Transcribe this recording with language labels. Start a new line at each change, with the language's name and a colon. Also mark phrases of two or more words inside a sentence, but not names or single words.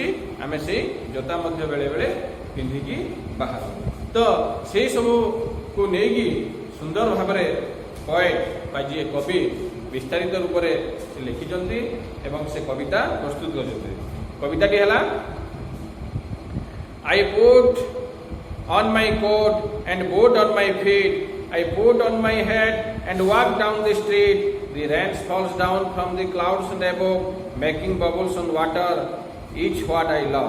Odia: ଆମେ ସେଇ ଜୋତା ମଧ୍ୟ ବେଳେବେଳେ ପିନ୍ଧିକି ବାହାରୁ। ତ ସେଇ ସବୁକୁ ନେଇକି ସୁନ୍ଦର ଭାବରେ ପଏଟ୍ ବା ଯିଏ କବି ବିସ୍ତାରିତ ରୂପରେ ସେ ଲେଖିଛନ୍ତି ଏବଂ ସେ କବିତା ପ୍ରସ୍ତୁତ କରିଛନ୍ତି। କବିତାଟି ହେଲା,
English: I put on my coat and boot on my feet. I put on my hat and walk down the street. The rain falls down from the clouds and above, making bubbles on water. Each what I love.